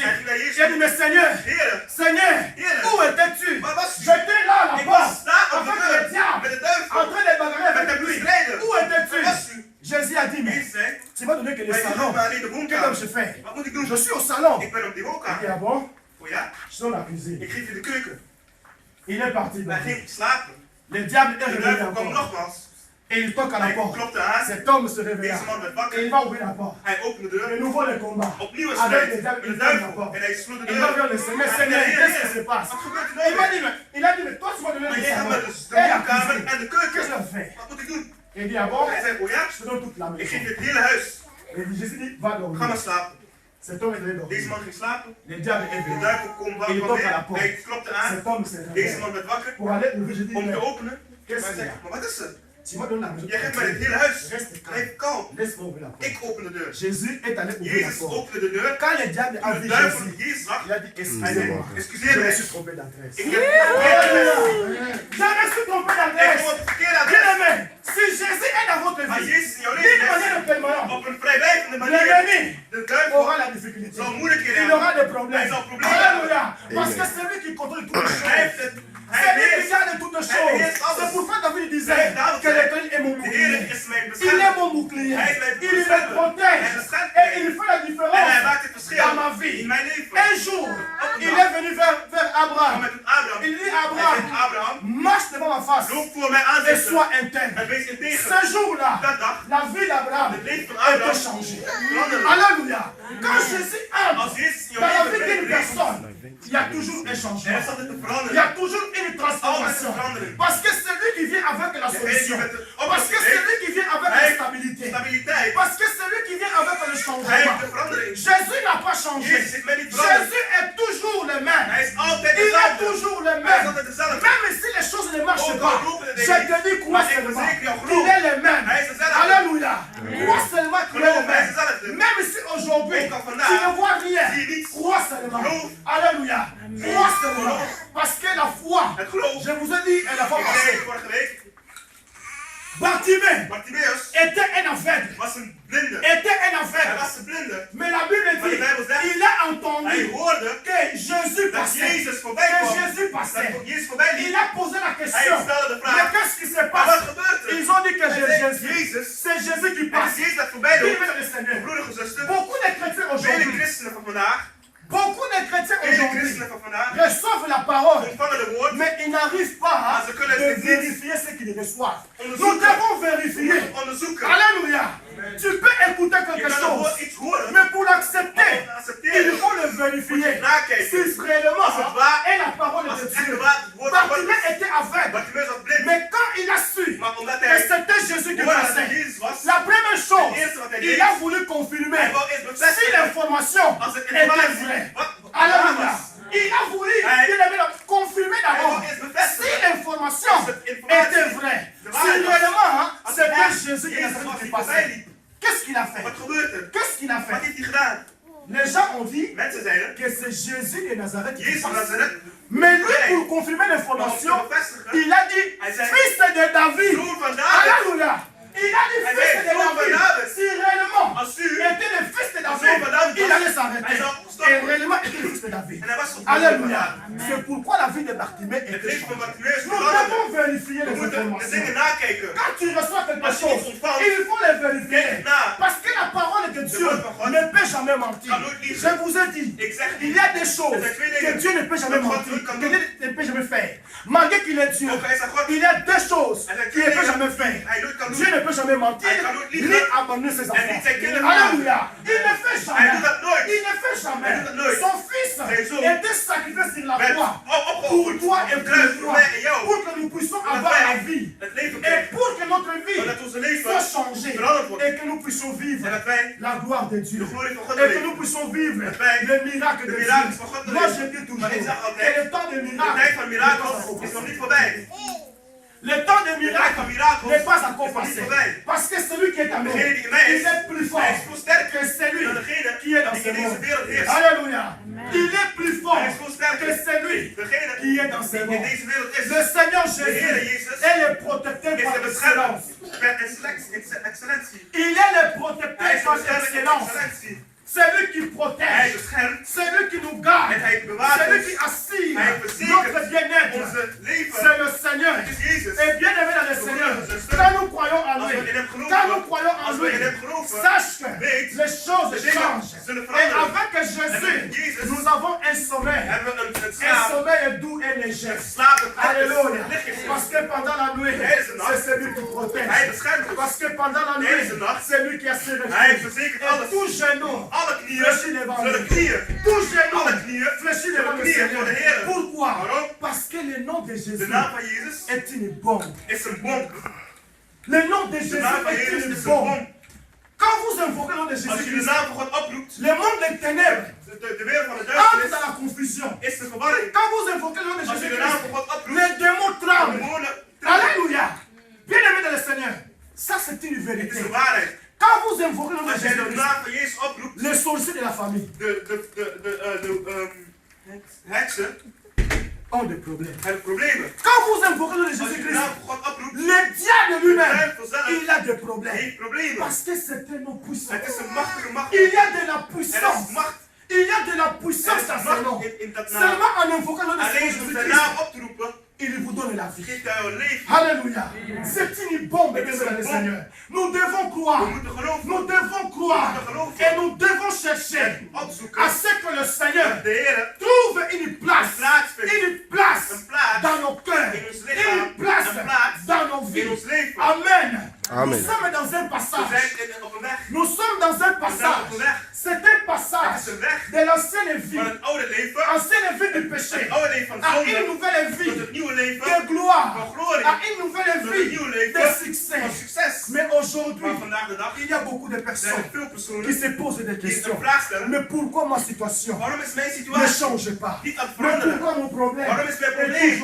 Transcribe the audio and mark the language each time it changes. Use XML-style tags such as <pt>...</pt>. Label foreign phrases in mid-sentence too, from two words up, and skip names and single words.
<fr>Il a dit, mais Seigneur, où étais-tu? J'étais là à la porte avec le diable, en train de bagarrer avec lui. Où étais-tu? Jésus a dit, mais tu m'as donné que le salon. Qu'est-ce que je fais? Je suis au salon. Il dit, ah bon? dans la cuisine.</fr> <nl>Ik ging in de keuken.</nl> <fr>Il est parti.</fr> <nl>Hij ging slapen.</nl> <fr>Le diable est</fr> <nl>De</nl> <fr>revenu</fr> <nl>duivel kwam</nl> <fr>encore.</fr> <nl>nogmaals.</nl> <fr>Et il toque à la</fr> <nl>Hij</nl> <fr>porte.</fr> <nl>klopte aan.</nl> <fr>Cet homme se réveilla.</fr> <nl>Deze man werd</nl> <fr>Et</fr> <nl>wakker.</nl> <fr>il va ouvrir la porte.</fr> <nl>Hij opende de De deur.</nl> <fr>nouveau le combat.</fr> <nl>Opnieuw een</nl> <fr>Avec</fr> <nl>strijd</nl> <fr>le diable,</fr> <nl>met</nl> <fr>il</fr> <nl>de</nl> <fr>ferme la</fr> <nl>duivel.</nl> <fr>porte.</fr> <nl>En hij sloot de</nl> <fr>Il va</fr> <nl>deur.</nl> <fr>vers le Seigneur. Mais</fr> <nl>Hij</nl> <fr>Seigneur,</fr> <nl>zei,</nl> <fr>qu'est-ce qui se passe?</fr> <nl>Wat gebeurt er</nl> <fr>Il m'a</fr> <nl>nou?</nl> <fr>dit, il a dit, mais toi tu vas donner</fr> <nl>Maar</nl> <fr>le</fr> <nl>jij gaat</nl> <fr>salon.</fr> <nl>met dus de</nl> <fr>Et la</fr> <nl>woonkamer</nl> <fr>cuisine.</fr> <nl>en de</nl> <fr>Qu'est-ce que</fr> <nl>keuken.</nl> <fr>je fais?</fr> <nl>Wat moet ik doen?</nl> <fr>Il dit, ah bon?</fr> <nl>Hij zei, oh ja?</nl> <fr>Je te donne toute la</fr> <nl>Ik</nl> <fr>maison.</fr> <nl>geef je het hele huis.</nl> <fr>Et Jésus dit, va</fr> <nl>Ga</nl> <fr>dormir.</fr> <nl>maar slapen.</nl> <fr>Cet homme est allé</fr> <nl>Deze</nl> <fr>dormir.</fr> <nl>man ging slapen.</nl> <fr>Le diable est</fr> <nl>De</nl> <fr>venu.</fr> <nl>duivel kwam</nl> <fr>Il</fr> <nl>kwam</nl> <fr>toque à la</fr> <nl>weer.</nl> <fr>porte.</fr> <nl>Hij klopte aan.</nl> <fr>Cet homme s'est</fr> <nl>Deze</nl> <fr>réveillé.</fr> <nl>man werd wakker</nl> <fr>Pour aller ouvrir, je dis,</fr> <nl>om te</nl> <fr>mais</fr> <nl>openen.</nl> <fr>qu'est-ce</fr> <nl>Maar hij</nl> <fr>qu'il y</fr> <nl>zegt,</nl> <fr>a?</fr> <nl>maar wat is er?</nl> <fr>Tu m'as donné la maison.</fr> <nl>Jij geeft mij het hele huis.</nl> <fr>Reste calme.</fr> <nl>Blijf kalm.</nl> <fr>Laisse-moi ouvrir la porte.</fr> <nl>Ik open de deur.</nl> <fr>Jésus est allé ouvrir la</fr> <nl>Jezus</nl> <fr>porte.</fr> <nl>opende de deur.</nl> <fr>Quand le diable a</fr> <nl>De</nl> <fr>vu</fr> <nl>duivel</nl> <fr>Jésus,</fr> <nl>Jezus zag.</nl> <fr>il a dit,</fr> <nl>Hij</nl> <fr>excusez-moi.</fr> <nl>zei,</nl> <fr>Je</fr> <nl>excuseer</nl> <fr>me</fr> <nl>mij.</nl> <fr>suis trompé d'adresse.</fr> <nl>Ik heb</nl> <fr>Je me suis trompé</fr> <nl>Ik heb</nl> <fr>d'adresse.</fr> <nl>op het verkeerde</nl> <fr>Bien</fr> <nl>adres.</nl> <fr>aimé, si Jésus est dans votre</fr> <nl>Maar</nl> <fr>vie,</fr> <nl>Jezus in jouw</nl> <fr>d'une</fr> <nl>leven</nl> <fr>manière</fr> <nl>is</nl> <fr>ou permanente,</fr> <nl>op een vrijwijzende manier.</nl> <fr>l'ennemi</fr> <nl>De duivel</nl> <fr>aura la difficulté.</fr> <nl>zal moeilijkheden</nl> <fr>Il aura</fr> <nl>hebben.</nl> <fr>des problèmes.</fr> <nl>Hij zal problemen</nl> <fr>Alléluia.</fr> <nl>Amen.</nl> <fr>Parce que c'est lui qui contrôle toutes les</fr> <nl>Hij</nl> <fr>choses.</fr> <nl>heeft het.</nl> <fr>C'est</fr> <nl>Hij</nl> <fr>lui qui</fr> <nl>weet.</nl> <fr>garde toutes les choses. C'est pourquoi David disait que l'Éternel est mon</fr> <nl>De Heer</nl> <fr>bouclier.</fr> <nl>is mijn</nl> <fr>Il est</fr> <nl>beschermer.</nl> <fr>mon bouclier.</fr> <nl>Hij is mijn</nl> <fr>Il me</fr> <nl>beschermer.</nl> <fr>protège.</fr> <nl>Hij beschermt</nl> <fr>Et</fr> <nl>mij.</nl> <fr>il fait la</fr> <nl>En hij</nl> <fr>différence</fr> <nl>maakt het verschil</nl> <fr>dans ma vie.</fr> <nl>in mijn leven.</nl> <fr>Un jour, il est venu vers</fr> <nl>Kom</nl> <fr>Abraham.</fr> <nl>met Abraham.</nl> <fr>Il dit</fr> <nl>Hij</nl> <fr>Abraham,</fr> <nl>zegt,</nl> <fr>Abraham, marche devant ma face</fr> <nl>loop voor mij</nl> <fr>et</fr> <nl>aanzicht.</nl> <fr>sois intègre.</fr> <nl>En wees integer.</nl> <fr>Ce jour-là,</fr> <nl>Dat dag,</nl> <fr>la vie d'Abraham</fr> <nl>het leven van</nl> <fr>a été</fr> <nl>Abraham</nl> <fr>changée.</fr> <nl>veranderde.</nl> <fr>Alléluia. Quand Jésus entre</fr> <nl>Als Jezus in</nl> <fr>dans la</fr> <nl>jouw</nl> <fr>vie</fr> <nl>leven</nl> <fr>d'une</fr> <nl>binnenkomt,</nl> <fr>personne, il y a toujours un</fr> <nl>er</nl> <fr>changement.</fr> <nl>is altijd te</nl> <fr>Il y</fr> <nl>veranderen.</nl> <fr>a toujours une transformation. Parce que c'est lui qui vient avec la solution. Parce que c'est lui qui vient avec la stabilité.</fr> <nl>Stabiliteit.</nl> <fr>Parce que c'est lui qui vient avec le</fr> <nl>Hij heeft</nl> <fr>changement.</fr> <nl>de verandering.</nl> <fr>Jésus n'a pas changé.</fr> <nl>Jezus is mij niet veranderd.</nl> <fr>Jésus est toujours le même.</fr> <nl>Hij is altijd</nl> <fr>Il est</fr> <nl>dezelfde.</nl> <fr>toujours le</fr> <nl>Hij is</nl> <fr>même.</fr> <nl>altijd dezelfde.</nl> <fr>Même si les choses ne marchent</fr> <nl>Ook</nl> <fr>pas,</fr> <nl>al lopen de</nl> <fr>je</fr> <nl>dingen</nl> <fr>te dis</fr> <nl>niet,</nl> <fr>crois</fr> <nl>maar ik</nl> <fr>seulement.</fr> <nl>verzeker jou, geloof.</nl> <fr>Il est le même.</fr> <nl>Hij is dezelfde.</nl> <fr>Alléluia. Crois seulement qu'il est le</fr> <nl>Geloof, hij is</nl> <fr>même.</fr> <nl>dezelfde.</nl> <fr>Même si aujourd'hui</fr> <nl>Ook al vandaag</nl> <fr>tu ne vois rien,</fr> <nl>zie je niets.</nl> <fr>crois seulement.</fr> <nl>Geloof.</nl> <fr>Alléluia. Crois seulement.</fr> <nl>Geloof.</nl> <fr>Parce que la foi,</fr> <nl>Het geloof.</nl> <fr>je vous ai dit la fois</fr> <nl>Ik</nl> <fr>passée,</fr> <nl>zei vorige week,</nl> <fr>Bartimée</fr> <nl>Bartimaeus</nl> <fr>était un aveugle.</fr> <nl>was een blinde.</nl> <fr>Était un</fr> <nl>Hij</nl> <fr>aveugle.</fr> <nl>was een blinde.</nl> <fr>Mais la Bible</fr> <nl>Maar de</nl> <fr>dit,</fr> <nl>Bijbel zegt,</nl> <fr>il a</fr> <nl>hij</nl> <fr>entendu</fr> <nl>hoorde</nl> <fr>que Jésus</fr> <nl>dat</nl> <fr>passait.</fr> <nl>Jezus voorbij</nl> <fr>Que</fr> <nl>kwam.</nl> <fr>Jésus passait.</fr> <nl>Dat Jezus voorbij</nl> <fr>Il</fr> <nl>liep.</nl> <fr>a posé la</fr> <nl>Hij</nl> <fr>question.</fr> <nl>stelde de</nl> <fr>Mais</fr> <nl>vraag,</nl> <fr>qu'est-ce qui se</fr> <nl>maar wat</nl> <fr>passe?</fr> <nl>gebeurt er?</nl> <fr>Ils ont dit que</fr> <nl>Hij zei,</nl> <fr>Jésus,</fr> <nl>Jezus,</nl> <fr>c'est Jésus qui</fr> <nl>het</nl> <fr>passe.</fr> <nl>is Jezus dat voorbij</nl> <fr>Vive</fr> <nl>loopt.</nl> <fr>le Seigneur.</fr> <nl>Broeders en zusters,</nl> <fr>Beaucoup de chrétiens</fr> <nl>vele</nl> <fr>aujourd'hui,</fr> <nl>christenen van vandaag,</nl> <fr>beaucoup de chrétiens</fr> <nl>vele</nl> <fr>aujourd'hui</fr> <nl>christenen van vandaag,</nl> <fr>reçoivent la parole,</fr> <nl>ontvangen de woord,</nl> <fr>mais ils n'arrivent pas</fr> <nl>maar ze kunnen</nl> <fr>de</fr> <nl>het niet</nl> <fr>vérifier ce qu'ils reçoivent. Nous</fr> <nl>onderzoeken.</nl> <fr>devons vérifier.</fr> <nl>Onderzoeken.</nl> <fr>Alléluia. Tu peux écouter</fr> <nl>Je</nl> <fr>quelque</fr> <nl>kan</nl> <fr>chose,</fr> <nl>iets horen,</nl> <fr>mais pour l'accepter,</fr> <nl>om te accepteren,</nl> <fr>il faut le</fr> <nl>moet je</nl> <fr>vérifier.</fr> <nl>nakijken.</nl> <fr>Si réellement</fr> <nl>Als het waar,</nl> <fr>est la parole</fr> <nl>als</nl> <fr>de</fr> <nl>het echt</nl> <fr>Dieu.</fr> <nl>waar het woord van God</nl> <fr>Bartimée</fr> <nl>is.</nl> <fr>était aveugle,</fr> <nl>Bartimaeus was blind,</nl> <fr>mais quand il a su</fr> <nl>maar omdat</nl> <fr>que</fr> <nl>hij</nl> <fr>c'était Jésus qui</fr> <nl>hoorde dat het</nl> <fr>passait,</fr> <nl>Jezus was,</nl> <fr>la première chose,</fr> <nl>het eerste wat hij</nl> <fr>il</fr> <nl>deed,</nl> <fr>a voulu confirmer</fr> <nl>hij wou eerst</nl> <fr>si</fr> <nl>bevestigen</nl> <fr>l'information</fr> <nl>als het</nl> <fr>était</fr> <nl>informatie</nl> <fr>vraie.</fr> <nl>wat</nl> <fr>Alléluia.</fr> <nl>was.</nl> <fr>Il a voulu</fr> <nl>Hij-</nl> <fr>il avait confirmer d'abord</fr> <nl>Hij wou eerst bevestigen</nl> <fr>si l'information</fr> <nl>als het informatie</nl> <fr>était vraie.</fr> <nl>de</nl> <fr>Si</fr> <nl>waarheid was.</nl> <fr>réellement</fr> <nl>Als</nl> <fr>c'était</fr> <nl>het echt</nl> <fr>Jésus qui</fr> <nl>Jezus was</nl> <fr>qui</fr> <nl>die voorbij</nl> <fr>passait.</fr> <nl>liep,</nl> <fr>Qu'est-ce qu'il a fait?</fr> <nl>wat gebeurt er?</nl> <fr>Qu'est-ce qu'il a</fr> <nl>Wat</nl> <fr>fait?</fr> <nl>heeft hij gedaan?</nl> <fr>Les gens ont dit</fr> <nl>Mensen zeiden,</nl> <fr>que c'est Jésus de Nazareth qui</fr> <nl>Jezus van</nl> <fr>passe.</fr> <nl>Nazareth,</nl> <fr>Mais lui,</fr> <nl>Nee.</nl> <fr>pour confirmer</fr> <nl>maar om</nl> <fr>l'information,</fr> <nl>te bevestigen,</nl> <fr>il a dit</fr> <nl>Hij zei,</nl> <fr>fils de David.</fr> <nl>zoon van David,</nl> <fr>Alléluia. Il a dit</fr> <nl>Hij</nl> <fr>fils</fr> <nl>zei,</nl> <fr>de</fr> <nl>zoon van</nl> <fr>David.</fr> <nl>David.</nl> <fr>Si réellement</fr> <nl>als u,</nl> <fr>était le fils de</fr> <nl>zoon van</nl> <fr>David,</fr> <nl>David</nl> <fr>il</fr> <nl>was,</nl> <fr>allait s'arrêter.</fr> <nl>hij zou</nl> <fr>Et</fr> <nl>stoppen.</nl> <fr>réellement était le fils de David.</fr> <nl>En hij was op</nl> <fr>Alléluia. C'est pourquoi la vie de Bartimée</fr> <nl>Het</nl> <fr>était</fr> <nl>leven van</nl> <fr>changée.</fr> <nl>Bartimaeus</nl> <fr>Nous</fr> <nl>veranderde.</nl> <fr>devons vérifier</fr> <nl>We</nl> <fr>les</fr> <nl>moeten de</nl> <fr>informations.</fr> <nl>dingen nakijken.</nl> <fr>Quand tu reçois quelque</fr> <nl>Als je</nl> <fr>chose,</fr> <nl>iets ontvangt,</nl> <fr>il faut les vérifier.</fr> <nl>kijk na.</nl> <fr>Parce que la parole de Dieu</fr> <nl>woord van God</nl> <fr>ne peut jamais mentir.</fr> <nl>kan nooit liegen.</nl> <fr>Je vous ai dit,</fr> <nl>Ik zeg</nl> <fr>il</fr> <nl>niet,</nl> <fr>y a des choses</fr> <nl>Er zijn twee</nl> <fr>que</fr> <nl>dingen</nl> <fr>Dieu ne peut jamais</fr> <nl>dat God</nl> <fr>mentir,</fr> <nl>nooit kan</nl> <fr>que</fr> <nl>doen.</nl> <fr>Dieu ne peut jamais faire. Malgré qu'il est Dieu,</fr> <nl>ook hij is aan God,</nl> <fr>il y a deux choses</fr> <nl>er zijn</nl> <fr>qu'il</fr> <nl>twee</nl> <fr>ne peut</fr> <nl>dingen</nl> <fr>jamais faire.</fr> <nl>hij nooit kan</nl> <fr>Dieu</fr> <nl>doen.</nl> <fr>ne peut jamais mentir,</fr> <nl>Hij kan nooit liegen.</nl> <fr>ni abandonner ses</fr> <nl>En</nl> <fr>enfants.</fr> <nl>niet zijn kinderen</nl> <fr>Alléluia. Il ne fait</fr> <nl>Hij</nl> <fr>jamais.</fr> <nl>doet dat nooit.</nl> <fr>Il ne fait jamais.</fr> <nl>Hij doet dat nooit.</nl> <fr>Son fils</fr> <nl>Zijn zoon</nl> <fr>était sacrifié sur la</fr> <nl>werd</nl> <fr>croix pour</fr> <nl>opgeofferd</nl> <fr>toi</fr> <nl>op</nl> <fr>et</fr> <nl>het</nl> <fr>pour</fr> <nl>kruis voor</nl> <fr>moi,</fr> <nl>mij en jou.</nl> <fr>pour que nous puissions</fr> <nl>Zodat</nl> <fr>avoir la</fr> <nl>wij</nl> <fr>vie.</fr> <nl>het leven</nl> <fr>Et</fr> <nl>krijgen.</nl> <fr>pour que notre vie</fr> <nl>Zodat onze leven</nl> <fr>soit changée</fr> <nl>veranderd wordt.</nl> <fr>et que nous puissions vivre</fr> <nl>En dat wij</nl> <fr>la gloire de Dieu.</fr> <nl>de glorie van God</nl> <fr>Et que</fr> <nl>beleven.</nl> <fr>nous puissions vivre</fr> <nl>Dat wij</nl> <fr>les miracles</fr> <nl>de</nl> <fr>de</fr> <nl>miracles</nl> <fr>Dieu.</fr> <nl>van God</nl> <fr>Moi</fr> <nl>beleven.</nl> <fr>je dis toujours</fr> <nl>Maar ik zeg</nl> <fr>que</fr> <nl>altijd,</nl> <fr>le temps de</fr> <nl>de</nl> <fr>miracles</fr> <nl>tijd van</nl> <fr>n'est pas</fr> <nl>mirakels</nl> <fr>encore</fr> <nl>is nog</nl> <fr>passé.</fr> <nl>niet voorbij.</nl> <fr>Le temps de</fr> <nl>De tijd</nl> <fr>miracles</fr> <nl>van mirakels</nl> <fr>n'est pas encore</fr> <nl>is nog niet</nl> <fr>passé.</fr> <nl>voorbij.</nl> <fr>Parce que celui qui est en nous,</fr> <nl>Degene die in mij</nl> <fr>il</fr> <nl>is,</nl> <fr>est plus fort</fr> <nl>hij is veel sterker</nl> <fr>que celui</fr> <nl>dan degene</nl> <fr>qui est dans</fr> <nl>die</nl> <fr>ce</fr> <nl>in deze</nl> <fr>monde.</fr> <nl>wereld is.</nl> <fr>Alléluia. Il est plus fort</fr> <nl>Hij is veel sterker</nl> <fr>que celui</fr> <nl>degene</nl> <fr>qui est dans ce</fr> <nl>die in</nl> <fr>monde.</fr> <nl>deze wereld is.</nl> <fr>Le Seigneur</fr> <nl>De Heer</nl> <fr>Jésus</fr> <nl>Jezus</nl> <fr>est le protecteur</fr> <nl>is</nl> <fr>par</fr> <nl>de beschermer</nl> <fr>excellence.</fr> <nl>met excellentie.</nl> <fr>Il est le</fr> <nl>Hij</nl> <fr>protecteur</fr> <nl>is de</nl> <fr>par</fr> <nl>beschermer met</nl> <fr>excellence.</fr> <nl>excellentie.</nl> <fr>C'est lui qui</fr> <nl>Hij</nl> <fr>protège.</fr> <nl>beschermt</nl> <fr>C'est lui qui nous garde.</fr> <nl>en hij bewaart</nl> <fr>C'est lui</fr> <nl>ons.</nl> <fr>qui assure</fr> <nl>Hij</nl> <fr>notre</fr> <nl>verzekert</nl> <fr>bien-être.</fr> <nl>onze leven.</nl> <fr>C'est le Seigneur.</fr> <nl>Het is Jezus.</nl> <fr>Et bien aimé dans le Seigneur, quand nous croyons en</fr> <nl>Als</nl> <fr>lui,</fr> <nl>we in hem</nl> <fr>quand nous</fr> <nl>geloven,</nl> <fr>croyons en</fr> <nl>als we</nl> <fr>lui,</fr> <nl>in hem geloven,</nl> <fr>sache que</fr> <nl>weet,</nl> <fr>les choses</fr> <nl>de dingen</nl> <fr>changent.</fr> <nl>zullen</nl> <fr>Et</fr> <nl>veranderen.</nl> <fr>avec Jésus,</fr> <nl>Jezus</nl> <fr>nous avons un sommeil.</fr> <nl>Hebben we een</nl> <fr>légère.</fr> <nl>Slaap het</nl> <fr>Alléluia.</fr> <nl>licht is.</nl> <fr>Parce que pendant la nuit, c'est celui qui protège.</fr> <nl>Hij beschermt ons.</nl> <fr>Parce que pendant la nuit,</fr> <nl>Deze nacht,</nl> <fr>c'est lui qui a ses</fr> <nl>hij</nl> <fr>refuges.</fr> <nl>verzekert</nl> <fr>Et</fr> <nl>alles.</nl> <fr>tout genou</fr> <nl>Alle knieën</nl> <fr>fléchit devant</fr> <nl>zullen</nl> <fr>lui.</fr> <nl>knieën.</nl> <fr>Tout genou</fr> <nl>Alle knieën</nl> <fr>fléchit devant le</fr> <nl>knieën voor de</nl> <fr>Seigneur.</fr> <nl>Heer.</nl> <fr>Pourquoi?</fr> <nl>Waarom?</nl> <fr>Parce que le nom de</fr> <nl>De</nl> <fr>Jésus</fr> <nl>naam van Jezus</nl> <fr>est une bombe.</fr> <nl>is een bom.</nl> <fr>Le nom de</fr> <nl>De</nl> <fr>Jésus</fr> <nl>naam van</nl> <fr>est</fr> <nl>Jezus</nl> <fr>une</fr> <nl>is een</nl> <fr>bombe.</fr> <nl>bom.</nl> <fr>Quand vous invoquez le nom de</fr> <nl>Als je de</nl> <fr>Jésus-Christ,</fr> <nl>naam van God oproept,</nl> <fr>le monde des ténèbres</fr> <nl>de wereld van de</nl> <fr>entre</fr> <nl>duisternis</nl> <fr>dans la confusion.</fr> <nl>is de verwarring.</nl> <fr>Quand vous invoquez le nom de</fr> <nl>Als je de naam van</nl> <fr>Jésus-Christ,</fr> <nl>God oproept,</nl> <fr>les démons</fr> <nl>de</nl> <fr>tremblent.</fr> <nl>demonen</nl> <fr>Alléluia. Bien-aimé dans le Seigneur, ça c'est une</fr> <nl>Het</nl> <fr>vérité.</fr> <nl>is de waarheid.</nl> <fr>Quand vous invoquez le nom de</fr> <nl>Als jij de</nl> <fr>Jésus-Christ,</fr> <nl>naam van Jezus oproept,</nl> <fr>les sorciers de la famille</fr> <nl>de heksen</nl> <fr>ont des problèmes.</fr> <nl>hebben problemen.</nl> <fr>Quand vous invoquez le nom de</fr> <nl>Als je de</nl> <fr>Jésus-Christ,</fr> <nl>naam van God oproept,</nl> <fr>le diable lui-même,</fr> <nl>duivel zelf</nl> <fr>il a des problèmes.</fr> <nl>heeft problemen.</nl> <fr>Parce que c'est un nom puissant.</fr> <nl>Het is een machtige macht.</nl> <fr>Il y a de la</fr> <nl>Er is</nl> <fr>puissance.</fr> <nl>macht.</nl> <fr>Il y a de la</fr> <nl>Er</nl> <fr>puissance</fr> <nl>is</nl> <fr>dans ce nom.</fr> <nl>macht in dat naam.</nl> <fr>Seulement en invoquant le nom de</fr> <nl>Alleen door zijn</nl> <fr>Jésus-Christ,</fr> <nl>naam op te roepen,</nl> <fr>il vous donne la vie.</fr> <nl>geeft hij jou leven.</nl> <fr>Alléluia. C'est une bombe,</fr> <nl>Het</nl> <fr>bien</fr> <nl>is</nl> <fr>dans</fr> <nl>een</nl> <fr>le</fr> <nl>bom.</nl> <fr>Seigneur. Nous devons</fr> <nl>We</nl> <fr>croire.</fr> <nl>moeten geloven.</nl> <fr>Nous devons croire. Et nous devons chercher</fr> <nl>Opzoeken.</nl> <fr>à ce que le Seigneur</fr> <nl>De Heer</nl> <fr>trouve une place.</fr> <nl>plaats vindt.</nl> <fr>Une place</fr> <nl>Een plaats</nl> <fr>dans nos cœurs.</fr> <nl>in ons lichaam.</nl> <fr>Une place</fr> <nl>Een plaats</nl> <fr>dans nos</fr> <nl>in</nl> <fr>vies.</fr> <nl>ons leven.</nl> <fr>Amen.</fr> <nl>Amen.</nl> <fr>Nous sommes dans un</fr> <nl>We</nl> <fr>passage.</fr> <nl>zijn op een weg.</nl> <fr>Nous sommes dans un</fr> <nl>We zijn op</nl> <fr>passage.</fr> <nl>een weg.</nl> <fr>C'est un</fr> <nl>Het</nl> <fr>passage</fr> <nl>is een weg</nl> <fr>de l'ancienne vie.</fr> <nl>van het oude leven.</nl> <fr>Ancienne vie du péché.</fr> <nl>Het oude leven van</nl> <fr>À</fr> <nl>zonde.</nl> <fr>une nouvelle</fr> <nl>Tot</nl> <fr>vie</fr> <nl>het nieuwe leven</nl> <fr>de gloire.</fr> <nl>van glorie.</nl> <fr>À une nouvelle</fr> <nl>Tot het</nl> <fr>vie</fr> <nl>nieuwe</nl> <fr>de</fr> <nl>leven van</nl> <fr>succès.</fr> <nl>succes.</nl> <fr>Mais aujourd'hui,</fr> <nl>Maar vandaag de dag</nl> <fr>il y a beaucoup de</fr> <nl>zijn er</nl> <fr>personnes</fr> <nl>veel</nl> <fr>qui</fr> <nl>personen</nl> <fr>se posent des</fr> <nl>die</nl> <fr>questions.</fr> <nl>een vraag stellen.</nl> <fr>Mais pourquoi ma situation</fr> <nl>Waarom is mijn</nl> <fr>ne</fr> <nl>situatie</nl> <fr>change pas?</fr> <nl>niet aan het</nl> <fr>Mais</fr> <nl>veranderen?</nl> <fr>pourquoi mon problème</fr> <nl>Waarom is mijn</nl> <fr>est</fr> <nl>probleem</nl>